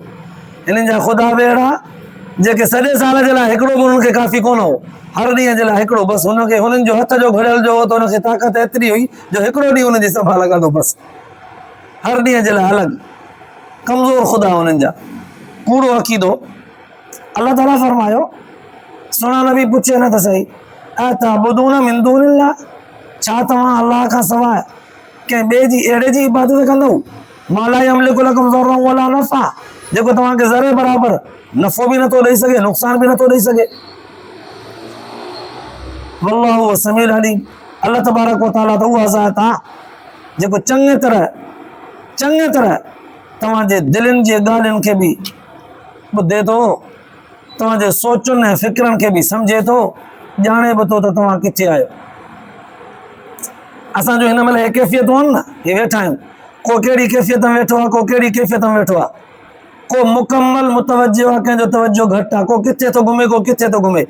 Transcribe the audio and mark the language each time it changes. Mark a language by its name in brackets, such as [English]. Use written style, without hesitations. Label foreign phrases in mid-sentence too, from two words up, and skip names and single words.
[Sindhi] हिननि जा ख़ुदा बि अहिड़ा जेके सॼे साल जे लाइ हिकिड़ो बि हुननि खे काफ़ी कोन हो, हर ॾींहं जे लाइ हिकिड़ो बसि, हुनखे हुननि जो हथ जो घड़ियल जो हो त हुनखे ताक़त एतिरी हुई जो हिकिड़ो ॾींहुं हुनजी संभाल कंदो, बसि हर ॾींहं जे लाइ अलॻि, कमज़ोर ख़ुदा हुननि जा, कूड़ो अक़ीदो। अल्लाह ताला फरमायो, सुहिणा नबी पुछे न त सही, [Arabic] أتعبدون من دون الله, [Sindhi] छा तव्हां अल्लाह खां सवाइ कंहिं ॿिए जी अहिड़े जी इबादत कंदव, [Arabic] ما لا يملك لكم ضرا ولا نفعا, [Sindhi] जेको तव्हांखे ज़रे बराबरि नफ़ो बि नथो ॾेई सघे, नुक़सान बि नथो ॾेई सघे। [Arabic] والله السميع العليم, [Sindhi] अल्लाह तबारक व तआला त उहा ज़ात आहे जेको चङी तरह तव्हांजे दिलनि जे ॻाल्हियुनि खे बि ॿुधे थो, तव्हांजे सोचुनि ऐं फ़िक्रनि खे बि सम्झे थो, ॼाणे बि थो त तव्हां किथे आहियो। असांजो हिन महिल हे कैफ़ियतूं आहिनि न, हे वेठा आहियूं, को कहिड़ी कैफ़ियत में वेठो आहे, को कहिड़ी कैफ़ियत में वेठो आहे, को मुकमल मुतवजो आहे, कंहिंजो तवजो घटि आहे, को किथे थो घुमे, को किथे थो घुमे।